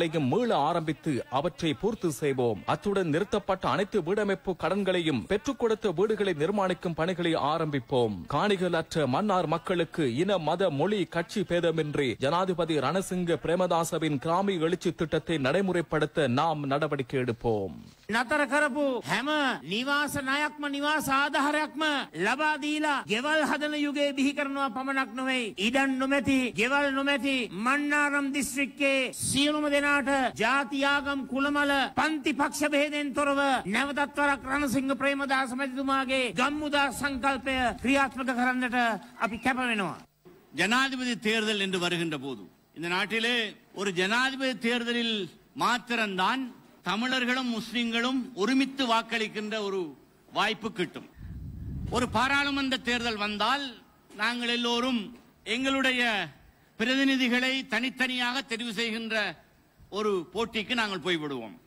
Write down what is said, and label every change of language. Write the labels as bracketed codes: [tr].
[ta] திட்டங்களையும் மீள ஆரம்பித்து அவற்றை பூர்த்தி செய்வோம். அத்துடன் நிறுத்தப்பட்ட அனைத்து வீடமைப்பு கடன்களையும் பெற்றுக் கொடுத்த வீடுகளை நிர்மாணிக்கும் பணிகளை ஆரம்பிப்போம். காணிகள் அற்ற மன்னார் மக்களுக்கு இன மத மொழி கட்சி பேதமின்றி ஜனாதிபதி ரணசிங்க பிரேமதாசவின் கிராமி எழுச்சி திட்டத்தை நடைமுறைப்படுத்த நாம் நடவடிக்கை எடுப்போம். [si] නතර කරපු හැම නිවාස ණයක්ම නිවාස ආධාරයක්ම ලබා දීලා ගෙවල් හදන යුගයේ බිහි කරනවා පමණක් නෙවෙයි ඉඩම් නොමැති ගෙවල් නොමැති මන්නාරම් දිස්ත්‍රික්කයේ සියලුම දෙනාට ජාති ආගම් කුලමල පන්ති පක්ෂ බෙහෙදෙන් තොරව නැවතත් වරක් රණසිංහ ප්‍රේමදාස මැතිතුමාගේ ගම්මුදා සංකල්පය ක්‍රියාත්මක කරන්නට අපි කැප වෙනවා. [ta] ஜனாதிபதி தேர்தல் என்று வருகின்ற போது இந்த நாட்டிலே ஒரு ஜனாதிபதி தேர்தலில் மாத்திரம்தான் தமிழர்களும் முஸ்லிம்களும் ஒருமித்து வாக்களிக்கின்ற ஒரு வாய்ப்பு கிட்டும். ஒரு பாராளுமன்ற தேர்தல் வந்தால் நாங்கள் எல்லோரும் எங்களுடைய பிரதிநிதிகளை தனித்தனியாக தெரிவு செய்கின்ற ஒரு போட்டிக்கு நாங்கள் போய்விடுவோம்.